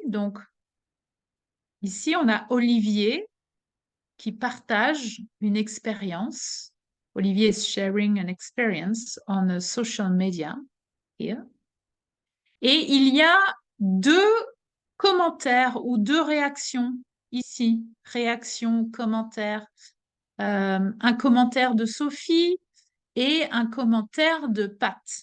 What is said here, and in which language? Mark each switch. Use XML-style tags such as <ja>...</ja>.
<fr>Donc, ici, on a Olivier qui partage une expérience</fr> <en>Olivier is sharing an experience on a social media here.</en> <fr>Et il y a 2 commentaires ou 2 réactions ici. Réaction, commentaire. Un commentaire de Sophie et un commentaire de Pat.</fr>